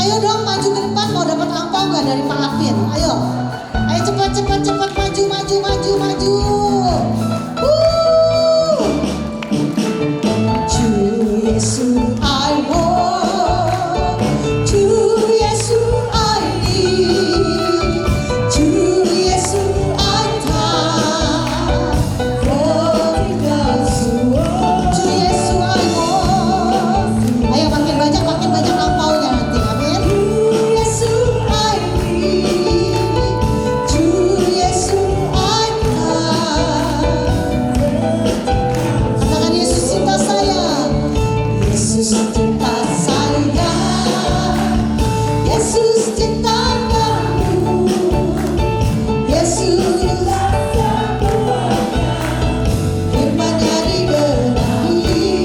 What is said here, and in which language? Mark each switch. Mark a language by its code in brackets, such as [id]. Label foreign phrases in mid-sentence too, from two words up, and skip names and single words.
[id] dong maju ke depan mau dapat angpau nggak dari Pak Apin? Ayo, ayo cepat maju. [ko] 주 예수 [en] I want, [ko] 주 예수 [en] I need, [ko] 주 예수 [en] I die for because you are. [ko] 주 예수 [en] I want. [id] Ayo makin banyak angpaunya nanti, amin. [ko] 주 예수 [en] I need, [ko] 주 예수 [en] I die. [id] Katakan Yesus cinta saya. Yesus cinta saya, Yesus cinta kamu, Yesus rasa semuanya, firman-Nya digenapi.